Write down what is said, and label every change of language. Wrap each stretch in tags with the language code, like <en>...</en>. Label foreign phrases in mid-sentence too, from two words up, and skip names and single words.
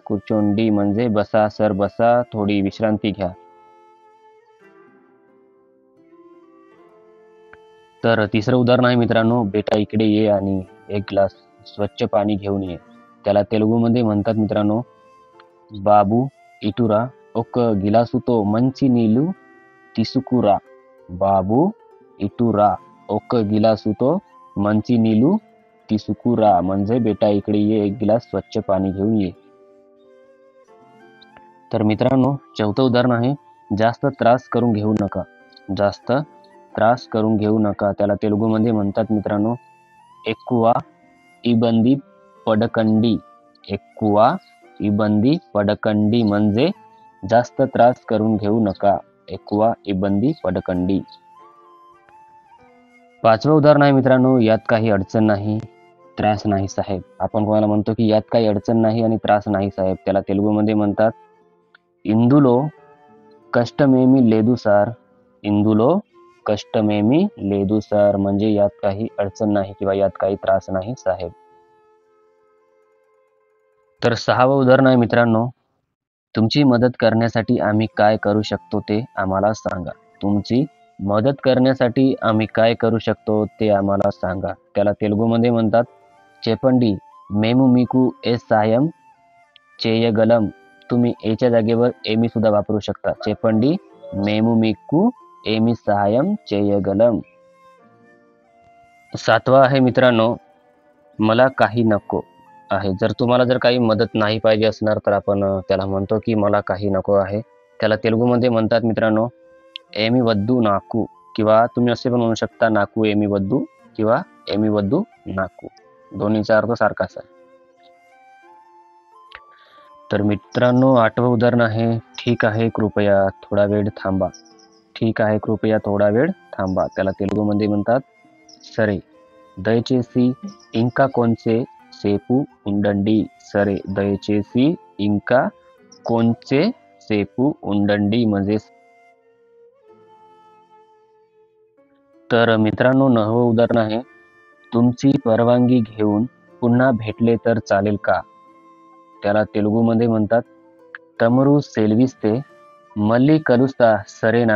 <mr>कुर्चोंडी म्हणजे बसा सर बसा, थोडी विश्रांती घ्या. तर तिसरं उदाहरण आहे मित्रांनो, बेटा इकडे ये आणि एक ग्लास स्वच्छ पाणी घेऊन ये. त्याला तेलुगूमध्ये म्हणतात मित्रांनो,</mr> <te>బాబు ఇటురా ఒక గిలాసుతో మంచి నీళ్లు తీసుకురా. బాబు ఇటురా ఒక గిలాసుతో మంచి నీళ్లు తీసుకురా</te> <mr>म्हणजे बेटा इकडे ये, एक गिलास स्वच्छ पाणी घेऊन ये. तर मित्रांनो, चौथं उदाहरण आहे, जास्त त्रास करून घेऊ नका. जास्त त्रास करून घेऊ नका. त्याला तेलुगूमध्ये म्हणतात मित्रांनो,</mr> <te>ఎక్కువ ఇబ్బంది పడకండి. ఎక్కువ ఇబ్బంది పడకండి</te> <mr>म्हणजे जास्त त्रास करून घेऊ नका.</mr> <te>ఎక్కువ ఇబ్బంది పడకండి.</te> <mr>पाचवं उदाहरण आहे मित्रांनो, यात काही अडचण नाही, त्रास नाही साहेब. आपण कोणाला म्हणतो की यात काही अडचण नाही आणि त्रास नाही साहेब, त्याला तेलुगूमध्ये म्हणतात,</mr> <te>ఇందులో కష్టమేమీ లేదు సార్. ఇందులో కష్టమేమీ లేదు సార్</te> <mr>म्हणजे यात काही अडचण नाही किंवा यात काही त्रास नाही साहेब. तर सहावं उदाहरण आहे मित्रांनो, तुमची मदत करण्यासाठी आम्ही काय करू शकतो ते आम्हाला सांगा. तुमची मदत करण्यासाठी आम्ही काय करू शकतो ते आम्हाला सांगा. त्याला तेलुगूमध्ये म्हणतात,</mr> <te>చెప్పండి మేము మీకు ఏ సాయం చేయగలం.</te> <mr>तुम्ही एच्या जागेवर एमी सुद्धा वापरू शकता.</mr> <te>చెప్పండి మేము మీకు ఏమి సహాయం చేయగలం.</te> <mr>सातवा आहे मित्रांनो, मला काही नको आहे. जर तुम्हाला जर काही मदत नाही पाहिजे असणार तर आपण त्याला म्हणतो की मला काही नको आहे. त्याला तेलुगूमध्ये म्हणतात मित्रांनो,</mr> <te>ఏమీ వద్దు నాకు,</te> <mr>किंवा तुम्ही असे पण म्हणू शकता,</mr> <te>నాకు ఏమీ వద్దు</te> <mr>किंवा</mr> <te>ఏమీ వద్దు నాకు.</te> <mr>दोन्हीचा अर्थ सारखाच आहे. तर मित्रांनो, आठवं उदाहरण आहे, ठीक आहे कृपया थोडा वेळ थांबा. ठीक आहे कृपया थोडा वेळ थांबा. त्याला तेलुगूमध्ये म्हणतात,</mr> <te>సరే దయచేసి ఇంకా కొంచెం సేపు ఉండండి. సరే దయచేసి ఇంకా కొంచెం సేపు ఉండండి म्हणजे.</te> <mr>तर मित्रांनो, 9वं उदाहरण आहे, तुमची परवानगी घेऊन पुन्हा भेटले तर चालेल का. त्याला तेलुगूमध्ये म्हणतात,</mr> <te>తమరు సెలవిస్తే మళ్ళీ కలుస్తా సరేనా.</te>